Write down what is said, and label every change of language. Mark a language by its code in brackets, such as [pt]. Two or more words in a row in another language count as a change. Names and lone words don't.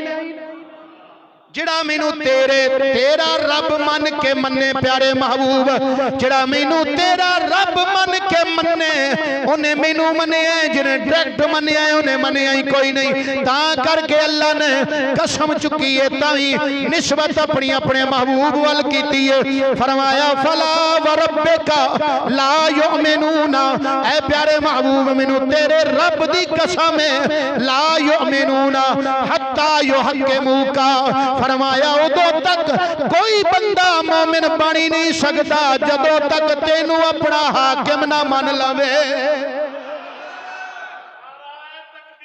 [pa] جیہڑا مینوں تیرا رب من کے منے پیارے محبوب، جیہڑا مینوں تیرا رب من کے منے اوہنے مینوں منیا، جنہاں ڈائریکٹ منیا اوہناں منیا ہی کوئی نہیں. تاں کر کے اللہ نے قسم چکی ہے، تائیں نسبت اپنی اپنے محبوب ول کیتی ہے. [ar] فرمایا فلا وربک لا یؤمنون, [pa] اے پیارے محبوب مینوں تیرے رب دی قسم ہے, [ar] لا یؤمنون حتی یحکموک, [pa] فرمایا اودوں تک کوئی بندہ مومن بنی نہیں سکدا جدوں تک تینوں اپنا حاکم نہ من لوے.